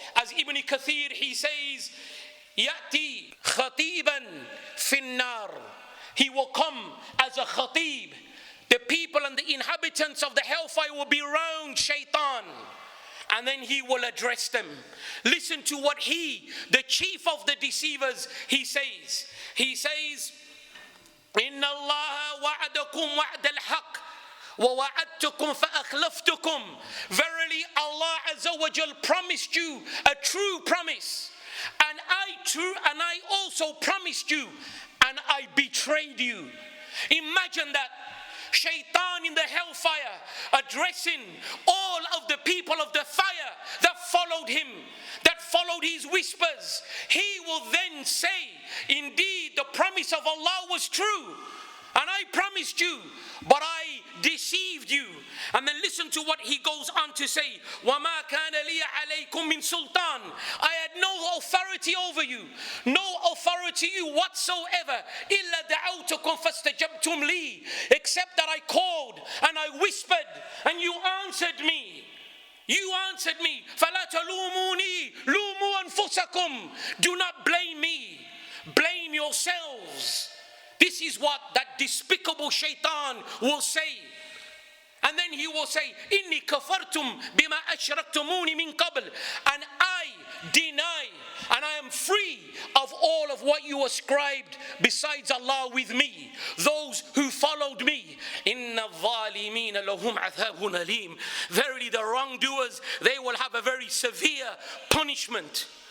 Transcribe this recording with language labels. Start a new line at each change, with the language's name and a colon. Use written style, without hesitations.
English: As Ibn Kathir, he says,
Arabic: يأتي خطيبا في النار.
English: He will come as a khatib. The people and the inhabitants of the hellfire will be around shaitan. And then he will address them. Listen to what he, the chief of the deceivers, he says. He says,
Arabic: إِنَّ اللَّهَ وَعَدَكُمْ وَعْدَ الْحَقِّ وَوَعَدْتُكُمْ فَأَخْلَفْتُكُمْ.
English: Verily Allah Azza wa Jal promised you a true promise. And I also promised you, and I betrayed you. Imagine that. Shaitan in the hellfire addressing all of the people of the fire that followed him, that followed his whispers. He will then say, indeed the promise of Allah was true, and I promised you, but I deceived you. And then listen to what he goes on to say,
Arabic: وَمَا كَانَ لِيَ عَلَيْكُم مِّن سُلْطَانٍ.
English: I had no authority over you, no authority you whatsoever,
Arabic: إِلَّا دَعَوْتُكُمْ فَاسْتَجَبْتُمْ لِي,
English: except that I called and I whispered and you answered me. You answered me.
Arabic: فَلَا تَلُومُونِي لُومُوا أَنفُسَكُمْ.
English: Do not blame me, blame yourselves. This is what that despicable shaitan will say. And then he will say,
Arabic: إِنِّي كَفَرْتُمْ بِمَا أَشْرَكْتُمُونِ مِنْ قَبْلِ.
English: And I deny, and I am free of all of what you ascribed besides Allah with me, those who followed me.
Arabic: إِنَّ الظَّالِمِينَ لَهُمْ عَذَابٌ أَلِيمٌ.
English: Verily the wrongdoers, they will have a very severe punishment.